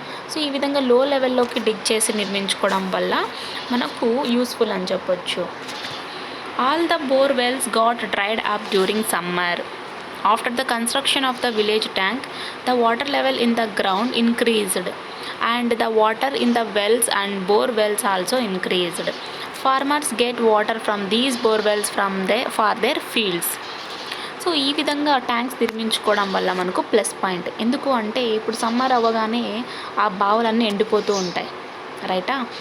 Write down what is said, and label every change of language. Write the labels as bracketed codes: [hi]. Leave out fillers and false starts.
[te] So ఈ విధంగా లో లెవెల్లోకి డిగ్ చేసి నిర్మించుకోవడం వల్ల మనకు యూస్ఫుల్ అని చెప్పొచ్చు. [en] All the bore wells got dried up during summer. After the construction of the village tank, the water level in the ground increased and the water in the wells and bore wells also increased. Farmers get water from these bore wells for their fields. [te] So ఈ విధంగా tanks నిర్మించుకోవడం వల్ల మనకు plus point. ఎందుకు అంటే ఇప్పుడు summer అవ్వగానే ఆ బావులన్నీ ఎండిపోతూ ఉంటాయి, రైటా.